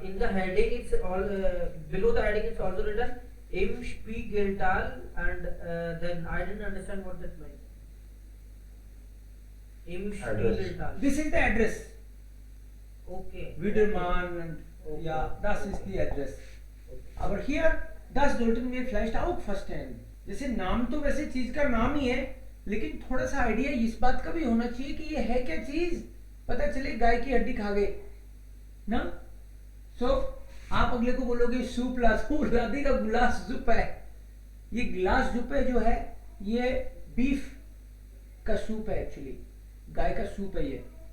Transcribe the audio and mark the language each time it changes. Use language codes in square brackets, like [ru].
[en] In the heading, it's all below the heading. It's also written Im Spiegeltal, and then I didn't understand what that meant. [de] Im [en] Address. [de] Spiegeltal. [en] This is the address. Okay. Widerman and yeah, that is the address. [de] Aber [en] here [de] das sollten wir vielleicht auch verstehen. [hi] जैसे नाम तो वैसे चीज का नाम ही है, लेकिन थोड़ा सा आइडिया इस बात का भी होना चाहिए कि ये है क्या चीज, पता चले गाय की हड्डी खा गए ना। सो आप अगले को बोलोगे सूप ला लादी का गिलास सूप है। ये गिलास सूप है जो है ये बीफ का सूप है, एक्चुअली गाय का सूप है ये।